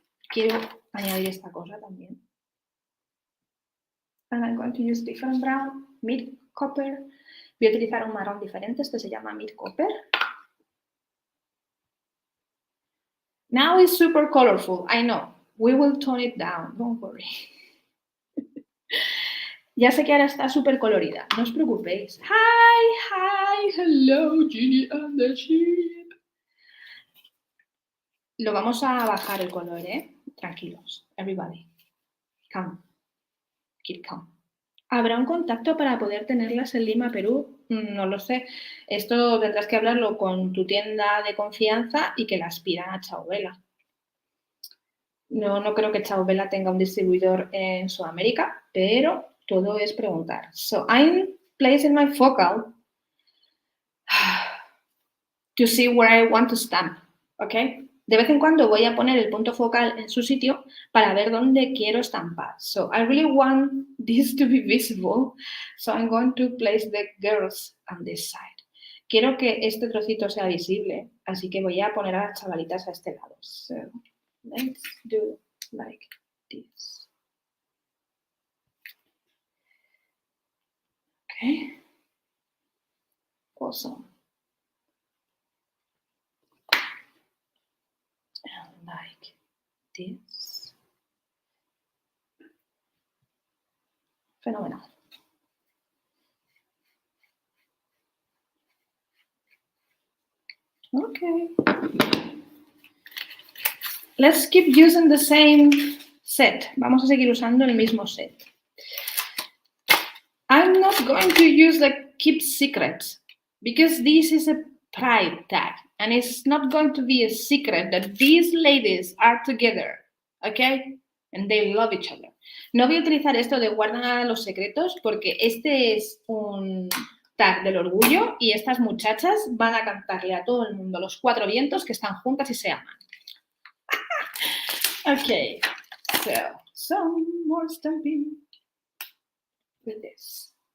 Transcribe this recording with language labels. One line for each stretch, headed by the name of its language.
Spanish: Quiero añadir esta cosa también.
English: And I'm going to use different brown, mid copper.
Spanish: Voy a utilizar un marrón diferente, este se llama mid copper.
English: Now it's super colorful, I know. We will tone it down, don't worry.
Spanish: Ya sé que ahora está súper colorida, no os preocupéis.
English: Hi, hello, Ginny and the sheep.
Spanish: Lo vamos a bajar el color, ¿eh? Tranquilos,
English: everybody. Calm. Keep calm.
Spanish: ¿Habrá un contacto para poder tenerlas en Lima, Perú? No lo sé. Esto tendrás que hablarlo con tu tienda de confianza y que las pidan a Ciao. No creo que Ciao tenga un distribuidor en Sudamérica, pero todo es preguntar.
English: So I'm placing my focal to see where I want to stamp, ¿ok?
Spanish: De vez en cuando voy a poner el punto focal en su sitio para ver dónde quiero estampar.
English: So I really want this to be visible, so I'm going to place the girls on this side.
Spanish: Quiero que este trocito sea visible, así que voy a poner a las chavalitas a este lado.
English: So let's do like this. Okay. Awesome. And like this.
Spanish: Fenomenal.
English: Okay. Let's keep using the same set.
Spanish: Vamos a seguir usando el mismo set.
English: I'm not going to use the keep secrets because this is a pride tag and it's not going to be a secret that these ladies are together, okay? And they love each other.
Spanish: No voy a utilizar esto de guarda los secretos porque este es un tag del orgullo y estas muchachas van a cantarle a todo el mundo, los 4 vientos, que están juntas y se aman.
English: Okay, so some more stamping with this.